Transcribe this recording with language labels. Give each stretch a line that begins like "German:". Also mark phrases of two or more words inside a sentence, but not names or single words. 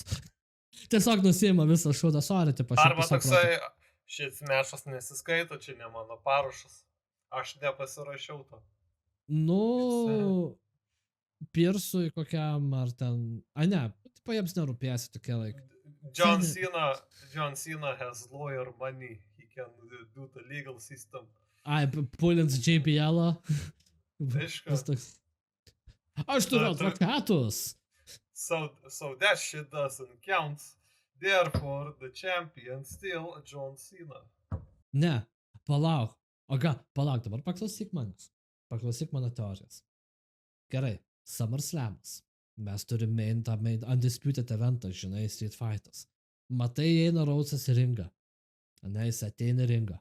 Lithuanian: Tiesiog nusima visą šūdą, sorry, taip aš Arba jums pisau toksai, protą. šis mečas nesiskaito, čia ne mano parašas. Aš nepasirašiau to. Nu, Pirsui kokiam ar ten... A ne, tipo jiems nerūpėsi tokie laikai.
English: John Cena has lawyer money. He can do the legal system.
Lithuanian: Ai, pulins JBL-ą. Aišku. Vis toks. Aš turiu advokatus.
English: So that shit doesn't count. Therefore, the champion still John Cena.
Lithuanian: Ne, palauk. Palauk, dabar paklausyk manęs. Paklausyk mano teorijas. Gerai, SummerSlamas. Mes turime tą Undisputed eventą, žinai, Street Fighters. Matai, eina Rausas į ringą. Ne, jis ateina į ringą.